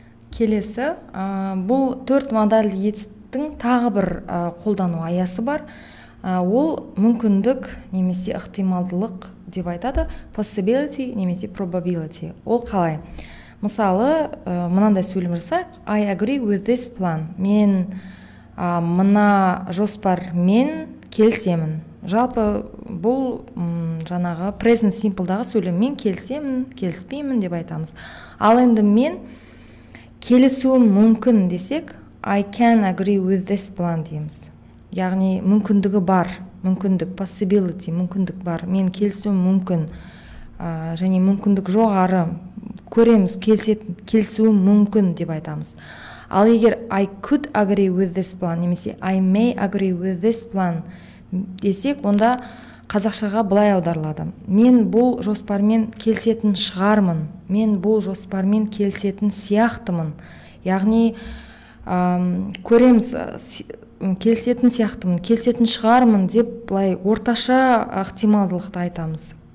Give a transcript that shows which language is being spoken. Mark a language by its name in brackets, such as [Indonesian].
[Kazakh] Келесі, бұл 4 модальді етістіктің тағы бір қолдану аясы бар. Ол мүмкіндік немесе ықтималдылық деп айтады, possibility немесе probability. Ол қалай? Мысалы, мынандай сөйлем жасайық, [English] I agree with this plan. [Kazakh] Мен мына жоспармен келісемін. Жалпы бұл жаңағы present simple'дағы сөйлеммен келісемін, келіспеймін деп айтамыз. Ал енді мен келісуім мүмкін десек, [English] I can agree with this plan [Kazakh] дейміз. Яғни мүмкіндігі бар, мүмкіндік, possibility, мүмкіндік бар. Мен келісуім мүмкін, және мүмкіндік жоғары, көреміз, келісуім мүмкін деп айтамыз. Ал егер [English] I could agree with this plan [Kazakh] немесе [English] I may agree with this plan [Kazakh] десек, онда қазақшаға былай аударылады. Мен бұл жоспармен келісетін шығармын, мен бұл жоспармен келісетін сияқтымын. Яғни көреміз, келісетін сияқтымын, келісетін шығармын деп былай орташа ықтималдылықты айтамыз.